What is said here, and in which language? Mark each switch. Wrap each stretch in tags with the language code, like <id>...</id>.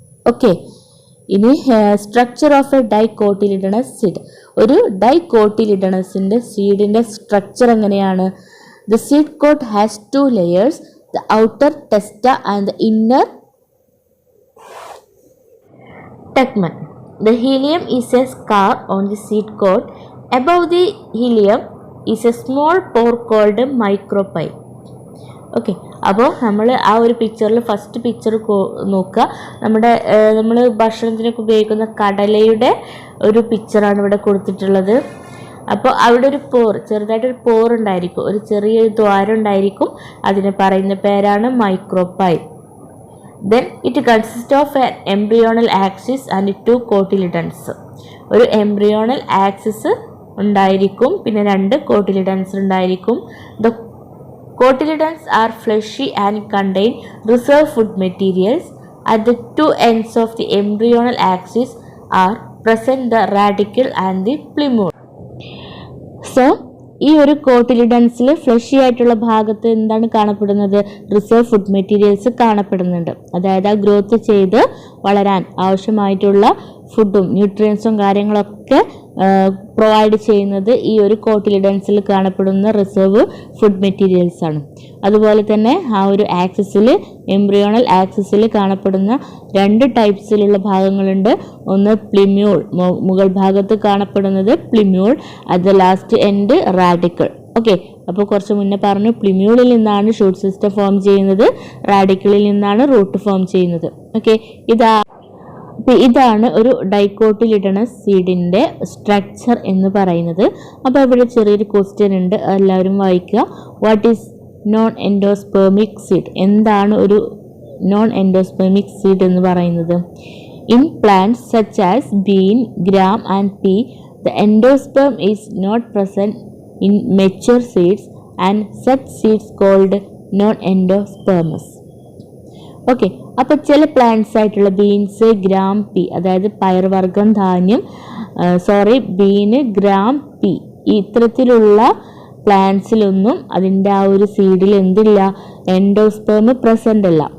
<en>okay,</en> <ml>ഇനി</ml> <en>Structure of a dicotyledonous seed.</en> <ml>ഒരു ഡൈകോട്ടിലിഡണസിൻ്റെ സീഡിൻ്റെ structure എങ്ങനെയാണ്?</ml> <en>The seed coat has 2 layers, the outer testa and the inner tegmen. The helium is a scar on the seed coat. Above the helium is a small pore called micropyle.</en> <ml>Okay, അപ്പോൾ നമ്മൾ ആ ഒരു പിക്ചറിൽ first picture നോക്കുക. നമ്മൾ ഭക്ഷണത്തിനൊക്കെ ഉപയോഗിക്കുന്ന കടലയുടെ ഒരു പിക്ചറാണ് ഇവിടെ കൊടുത്തിട്ടുള്ളത്. അപ്പോൾ അവിടെ ഒരു ചെറുതായിട്ടൊരു പോർ ഉണ്ടായിരിക്കും, ഒരു ചെറിയൊരു ദ്വാരം ഉണ്ടായിരിക്കും. അതിനെ പറയുന്ന പേരാണ് micropyle.</ml> <en>Then it consists of an embryonal axis and 2 cotyledons.</en> <ml>ഒരു എംബ്രിയോണൽ ആക്സിസ് ഉണ്ടായിരിക്കും, പിന്നെ 2 കോട്ടിലിഡൻസ് ഉണ്ടായിരിക്കും.</ml> <en>The cotyledons are fleshy and contain reserve food materials. At the 2 ends of the embryonal axis are present the radicle and the plumule.</en> <ml>So ഈ ഒരു കോട്ടിലിഡൻസിൽ fleshy ആയിട്ടുള്ള ഭാഗത്ത് എന്താണ് കാണപ്പെടുന്നത്? റിസർവ് ഫുഡ് മെറ്റീരിയൽസ് കാണപ്പെടുന്നുണ്ട്. അതായത് ആ ഗ്രോത്ത് ചെയ്ത് വളരാൻ ആവശ്യമായിട്ടുള്ള ഫുഡും ന്യൂട്രിയൻസും കാര്യങ്ങളൊക്കെ പ്രൊവൈഡ് ചെയ്യുന്നത് ഈ ഒരു കോട്ടിലിഡൻസിൽ കാണപ്പെടുന്ന റിസർവ് ഫുഡ് മെറ്റീരിയൽസ് ആണ്. അതുപോലെ തന്നെ ആ ഒരു ആക്സിസിൽ, എംബ്രിയോണൽ ആക്സിസിൽ കാണപ്പെടുന്ന 2 ടൈപ്സിലുള്ള ഭാഗങ്ങളുണ്ട്. ഒന്ന് പ്ലിമ്യൂൾ, മുകൾ ഭാഗത്ത് കാണപ്പെടുന്നത് plumule, at the last end radical. Okay, അപ്പോൾ കുറച്ച് മുന്നേ പറഞ്ഞു പ്ലിമ്യൂളിൽ നിന്നാണ് ഷൂട്ട് സിസ്റ്റം ഫോം ചെയ്യുന്നത്, റാഡിക്കിളിൽ നിന്നാണ് റൂട്ട് ഫോം ചെയ്യുന്നത്. ഓക്കെ, ഇതാ അപ്പോൾ ഇതാണ് ഒരു ഡൈക്കോട്ടിലിഡണസ് സീഡിൻ്റെ സ്ട്രക്ചർ എന്ന് പറയുന്നത്. അപ്പോൾ ഇവിടെ ചെറിയൊരു ക്വസ്റ്റ്യൻ ഉണ്ട്, എല്ലാവരും വായിക്കുക.</ml> <en>What is non endospermic seed?</en> <ml>എന്താണ് ഒരു നോൺ എൻഡോസ്പെർമിക് സീഡ് എന്ന് പറയുന്നത്?</ml> <en>In plants such as bean, gram and pea, the endosperm is not present in mature seeds and such seeds called non-endospermous.</en> <ml>Okay, അപ്പോൾ ചില plants ആയിട്ടുള്ള beans, gram, P, അതായത് പയർവർഗ്ഗം, ധാന്യം, bean, gram, P, ഇത്തരത്തിലുള്ള പ്ലാന്റ്സിലൊന്നും അതിൻ്റെ ആ ഒരു സീഡിൽ എന്തില്ല, എൻഡോസ്പേം പ്രസൻ്റ് അല്ല.</ml>